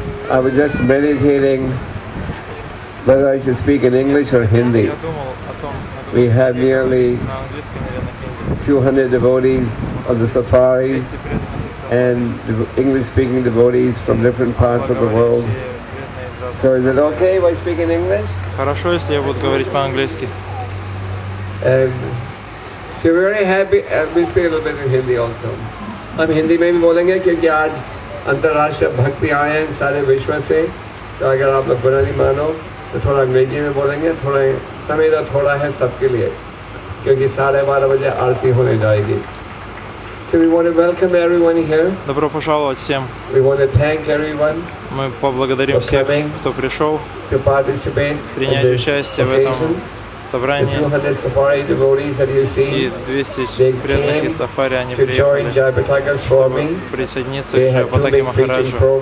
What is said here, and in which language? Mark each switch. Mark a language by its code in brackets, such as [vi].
[en] I was just meditating whether I should speak in English or Hindi. We have nearly 200 devotees of the safaris and English-speaking devotees from different parts of the world. So is it okay if I speak in English? [ru] Хорошо, если я буду говорить по-английски. [en] So we're very happy. We speak a little bit in Hindi also. [hi] हम हिंदी में भी बोलेंगे क्योंकि आज अंतर्राष्ट्रीय भक्ति आए हैं सारे विश्व से. तो अगर आप लोग बुरा नहीं मानो तो थोड़ा अंग्रेजी में बोलेंगे. थोड़ा समय तो थोड़ा है सबके लिए क्योंकि 12:30 बजे आरती होने जाएगी. [en] So we want to welcome everyone here. [ru] Добро пожаловать всем. [en] We want to thank everyone. [ru] Мы поблагодарим всех, кто пришел [en] to participate [ru] принять участие в этом собрании. [en] The 200 safari devotees that you see, [ru] И 200 преданных из сафари, они приехали присоединиться к Джайапатаке Махараджу.